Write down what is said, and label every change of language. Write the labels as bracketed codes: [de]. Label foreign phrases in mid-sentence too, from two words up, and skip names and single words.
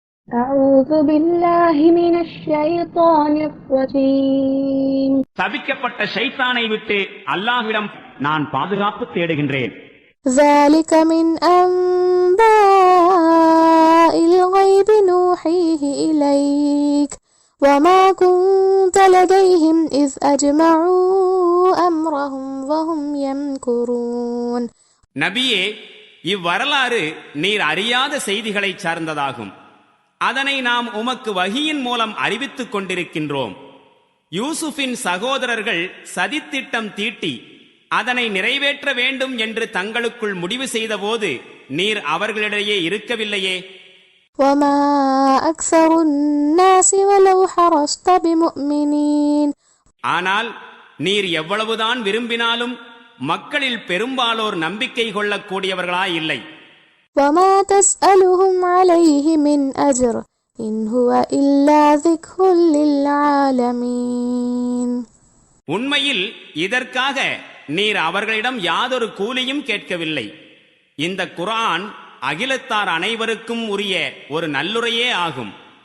[ar] أعوذ بالله من الشيطان الرجيم. [ta] சபிக்கப்பட்ட ஷைத்தானை விட்டு அல்லாஹ்விடம் நான் பாதுகாப்பு தேடுகின்றேன். [ar] ذلك من أنباء الغيب نوحيه إليك وما كنت لديهم إذ أجمعوا أمرهم وهم يمكرون. [ta] நபியே, இவ்வரலாறு நீர் அறியாத செய்திகளை சார்ந்ததாகும். அதனை நாம் உமக்கு வஹியின் மூலம் அறிவித்துக் கொண்டிருக்கின்றோம். யூசுஃபின் சகோதரர்கள் சதித்திட்டம் தீட்டி அதனை நிறைவேற்ற வேண்டும் என்று தங்களுக்குள் முடிவு செய்தபோது நீர் அவர்களிடையே இருக்கவில்லையே. [ar] وما أكثر الناس ولو حرصت بمؤمنين. [ta] ஆனால் நீர் எவ்வளவுதான் விரும்பினாலும் மக்களில் பெரும்பாலோர் நம்பிக்கை கொள்ளக்கூடியவர்களாயில்லை. [ar] وما تسألهم عليه من أجر إن هو إلا ذكر للعالمين. [ta] உண்மையில் இதற்காக நீர் அவர்களிடம் யாதொரு கூலியும் கேட்கவில்லை. இந்த குர்ஆன் அகிலத்தார் அனைவருக்கும் உரிய ஒரு நல்லுரையே ஆகும்.